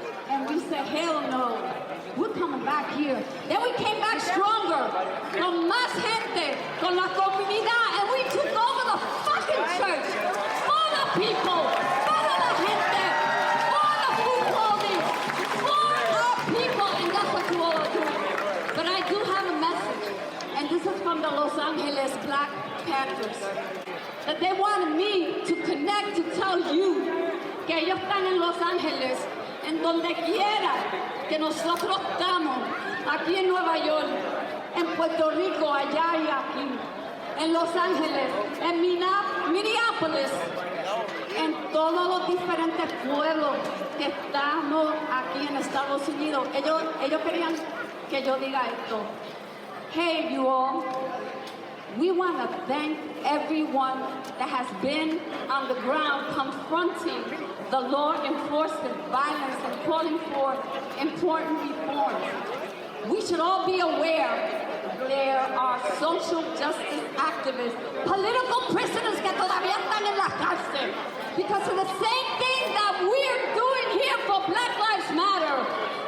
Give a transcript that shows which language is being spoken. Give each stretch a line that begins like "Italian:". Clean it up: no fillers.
English: And we said, hell no, we're coming back here. Then we came back stronger,
Spanish: con más gente, con la comunidad,
English: and we took over the fucking church for the people, for the gente, for the food holdings, for our people, and that's what you all are doing. But I do have a message, and this is from the Los Angeles Black Panthers, that they wanted me to connect to tell you
Spanish: que ellos están en Los Angeles, en donde quiera que nosotros estamos, aquí en Nueva York, en Puerto Rico, allá y aquí, en Los Ángeles, en Minneapolis, en todos los diferentes pueblos que estamos aquí en Estados Unidos. Ellos querían que yo diga esto.
English: Hey, you all, we want to thank everyone that has been on the ground confronting the law enforcement violence and calling for important reforms. We should all be aware there are social justice activists, political prisoners
Spanish: que todavía están en la cárcel
English: because of the same thing that we're doing here for Black Lives Matter.